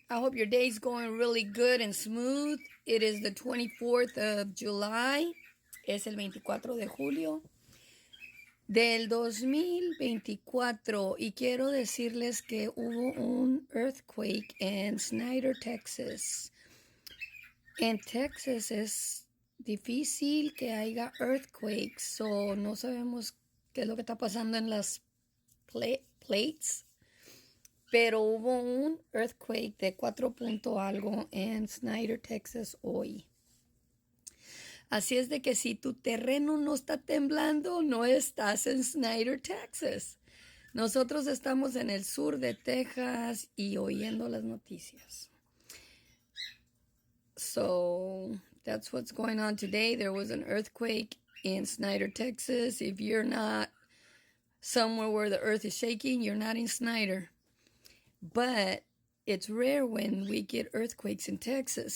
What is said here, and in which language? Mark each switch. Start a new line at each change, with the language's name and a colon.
English: I hope your day's going really good and smooth. It is the 24th of July.
Spanish: Es el 24 de julio del 2024. Y quiero decirles que hubo un earthquake en Snyder, Texas. En Texas es difícil que haya earthquakes, so no sabemos qué es lo que está pasando en las plates, pero hubo un earthquake de 4 punto algo en Snyder, Texas hoy. Así es de que si tu terreno no está temblando, no estás en Snyder, Texas. Nosotros estamos en el sur de Texas y oyendo las noticias.
English: So that's what's going on today. There was an earthquake in Snyder, Texas. If you're not somewhere where the earth is shaking, you're not in Snyder. But it's rare when we get earthquakes in Texas.